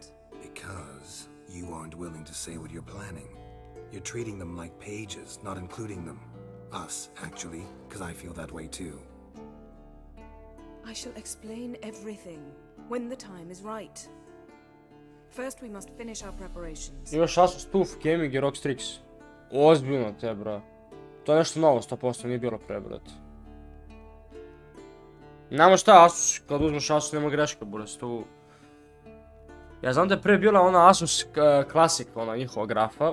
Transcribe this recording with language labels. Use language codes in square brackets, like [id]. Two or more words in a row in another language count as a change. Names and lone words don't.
[en] Because you aren't willing to say what you're planning. You're treating them like pages, not including them. Us, actually, because I feel that way too. I shall explain everything when the time is right. First, we must finish our preparations. [sr] Imaš Asus TUF Gaming i ROG Strix. Ozbiljno te, bra. To je nešto novo, 100%, nije bilo pre, brat. Nemo šta, Asus, kad uzmeš Asus nema greške, buraz, tu... Ja znam da je pre bila ona Asus Classic, ona njihova grafa.